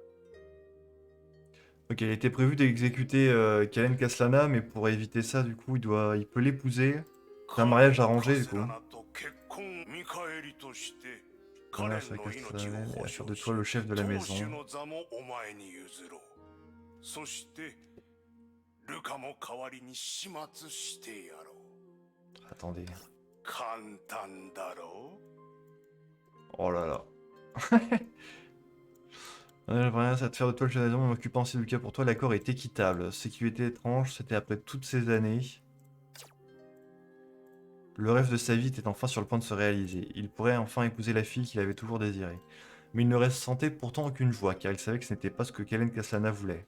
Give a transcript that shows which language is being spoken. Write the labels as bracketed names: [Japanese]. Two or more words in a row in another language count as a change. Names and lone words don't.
[French] Ok, il était prévu d'exécuter Kalen Caslana, mais pour éviter ça, du coup, il peut l'épouser. C'est un mariage arrangé, du coup. Voilà, c'est avec Caslana et à faire de toi le chef de la maison. [Japanese] そしてルカも代わりに始末してやろう。 [French] Attendez. [Japanese] 簡単だろう。 [French] Oh là là. J'aimerais rien, ça te faire de toi le chef de la maison, m'occupant aussi du cas pour toi, l'accord est équitable. Ce qui lui était étrange, c'était après toutes ces années. Le rêve de sa vie était enfin sur le point de se réaliser. Il pourrait enfin épouser la fille qu'il avait toujours désirée. Mais il ne ressentait pourtant aucune joie, car il savait que ce n'était pas ce que Kalen Caslana voulait.